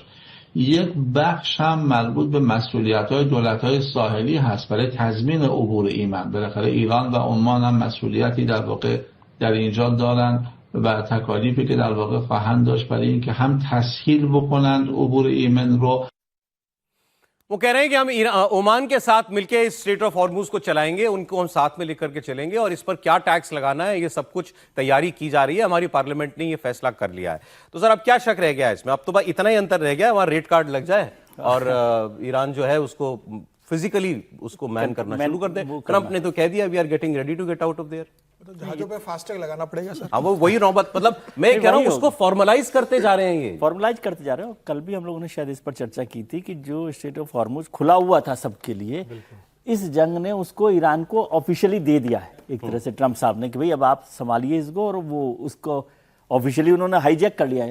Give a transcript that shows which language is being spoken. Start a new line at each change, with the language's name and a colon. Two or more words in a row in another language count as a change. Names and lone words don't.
Persian: یک بخش هم مربوط به مسئولیت‌های دولت‌های ساحلی هست برای تضمین عبور ایمن. بالاخره ایران و عمان هم مسئولیتی در واقع در اینجا دارن و تکالیفی که در واقع خواهند داشت برای اینکه هم تسهیل بکنند عبور ایمن رو.
Hindi: वो कह रहे हैं कि हम ओमान के साथ मिलकर इस स्ट्रेट ऑफ हॉर्मुज को चलाएंगे, उनको हम साथ में लेकर के चलेंगे और इस पर क्या टैक्स लगाना है ये सब कुछ तैयारी की जा रही है। हमारी पार्लियामेंट ने ये फैसला कर लिया है। तो सर अब क्या शक रह गया है इसमें? अब तो बस इतना ही अंतर रह गया, वहां
English: red card
Hindi: लग जाए और ईरान जो है उसको फिजिकली उसको मैन करना शुरू कर दे। ट्रंप ने तो कह दिया
English: we are getting ready to get out of there.
Hindi: जहाजों पे फास्टैग लगाना पड़ेगा सर। अब वो वही नौबत, मतलब मैं कह रहा हूं उसको फॉर्मलाइज करते जा रहे हैं, ये फॉर्मलाइज करते जा रहे हैं। कल भी हम लोगों ने शायद इस पर चर्चा की थी कि जो स्ट्रेट ऑफ हॉर्मुज खुला हुआ था सबके लिए, इस जंग ने उसको ईरान को ऑफिशियली दे दिया है एक तरह से ट्रंप साहब ने कि भाई अब आप संभालिए इसको, और वो उसको ऑफिशियली उन्होंने हाईजैक कर लिया है।